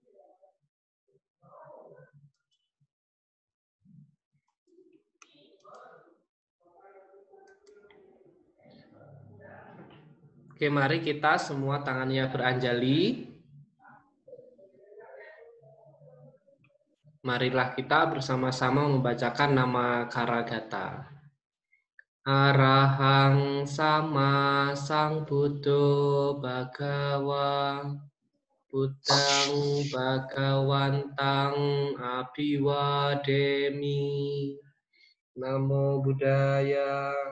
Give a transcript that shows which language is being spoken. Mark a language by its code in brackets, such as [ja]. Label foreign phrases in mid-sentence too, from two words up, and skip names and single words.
[id] Oke, mari kita semua tangannya beranjali. Marilah kita bersama-sama membacakan nama Karagata. [pi] Arahang sama sang Buddho Bhagawa Buddhang Bhagawantang Abhiwademi. Namo Buddhaya.